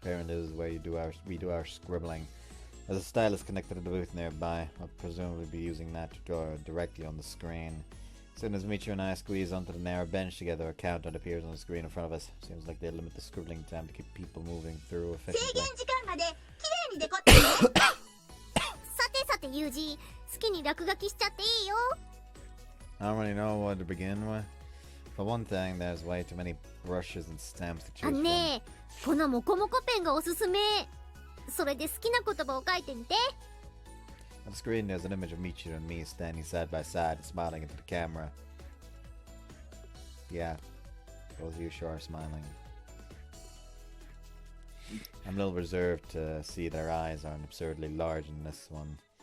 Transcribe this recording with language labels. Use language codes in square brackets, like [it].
[en] Apparently this is where we do our scribbling. There's a stylus connected to the booth nearby. I'll presumably be using that to draw directly on the screen. As soon as Michiru and I squeeze onto the narrow bench together, a countdown appears on the screen in front of us. Seems like they limit the scribbling time to keep people moving through effectively. [ja] さてさてユージ、好きに落書きしちゃっていいよ。 [en] I don't really know what to begin with. For one thing, there's way too many brushes and stamps to choose [ja] ねえ、このモコモコペンがおすすめ。それで好きな言葉を書いてみて。 [en] On the screen, there's an image of Michiru and me standing side by side, smiling into the camera. Yeah, both of you sure are smiling. I'm a little reserved to see that our eyes aren't absurdly large in this one.